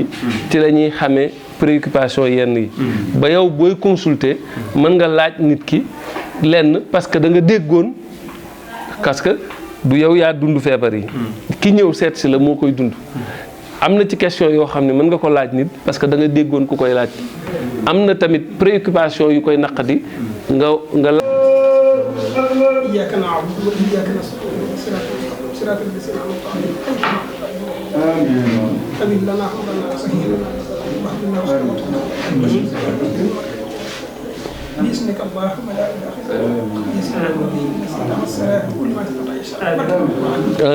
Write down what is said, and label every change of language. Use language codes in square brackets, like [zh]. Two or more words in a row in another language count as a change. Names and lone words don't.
[wo] ci la ñuy xamee préoccupation yenn yi. ba yow booy consulter mën nga laaj nit ki lenn [fr] parce que [wo] da nga déggoon [fr] parce que [wo] du yow yaa dund feebar yi. ki ñëw seet si la moo koy dund. am na ci question yoo xam ne mën nga ko laaj nit [fr] parce que [wo] da nga déggoon ku koy laaj am na tamit préoccupation yu koy naqadi nga la [ar] إياك نعبد وإياك نستعين صراط الذين أنعمت عليهم آمين لنا حمدنا سهيلنا واهدنا باسمك اللهم لا إله إلا أنت